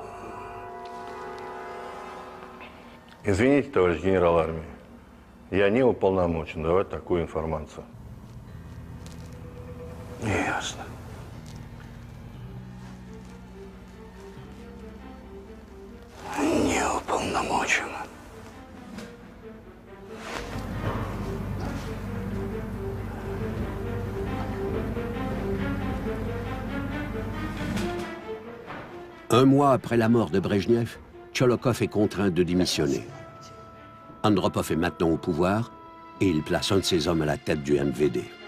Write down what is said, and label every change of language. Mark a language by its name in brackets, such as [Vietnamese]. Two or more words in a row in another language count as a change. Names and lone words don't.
[Russian] Извините, товарищ генерал армии, я не уполномочен давать такую информацию. Ясно. Не уполномочен. [French] Un mois après la mort de Brejnev, Tcholokov est contraint de démissionner. Andropov est maintenant au pouvoir et il place un de ses hommes à la tête du MVD.